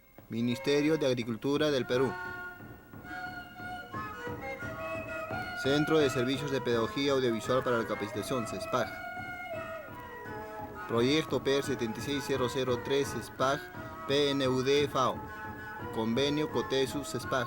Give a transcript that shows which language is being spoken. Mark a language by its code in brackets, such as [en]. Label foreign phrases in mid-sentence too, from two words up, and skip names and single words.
[es] Ministerio de Agricultura del Perú. Centro de Servicios de Pedagogía Audiovisual para la Capacitación, CESPAG. Proyecto PR 76003 CESPAG PNUD FAO. Convenio COTESU CESPAG.